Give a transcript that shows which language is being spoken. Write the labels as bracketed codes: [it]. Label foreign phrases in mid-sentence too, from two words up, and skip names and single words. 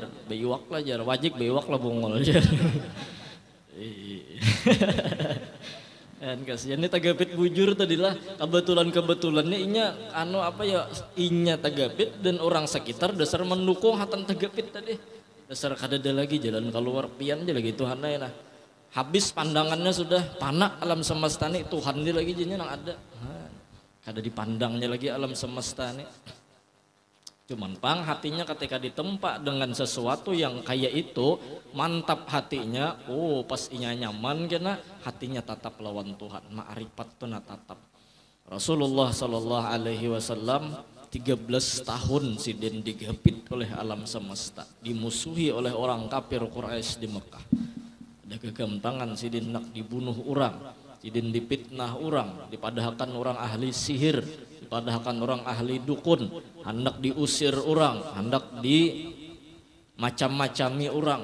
[bjn] bewak lah jar wajib bewak lah bungol jar Dan kasihan ini tagapit bujur tadilah kebetulannya inya inya tagapit dan orang sekitar dasar mendukung hatan tagapit tadi dasar kadada lagi jalan keluar pian aja lagi Tuhan nah habis pandangannya sudah panak alam semesta nih Tuhan dia lagi jadinya nang ada kada dipandangnya lagi alam semesta nih. Cuman pang hatinya ketika ditempa dengan sesuatu yang kayak itu mantap hatinya, pas inya nyaman kena hatinya tatap lawan Tuhan, ma'rifat tuh tatap. [id] Rasulullah [ar] صلى الله عليه وسلم [id] 13 tahun sidin digapit oleh alam semesta, dimusuhi oleh orang kafir Quraisy di Mekah. [bjn] Ada kegampangan sidin nak dibunuh orang, sidin dipitnah orang, dipadahkan orang ahli sihir, padahkan orang ahli dukun, hendak diusir orang, hendak di macam-macami orang.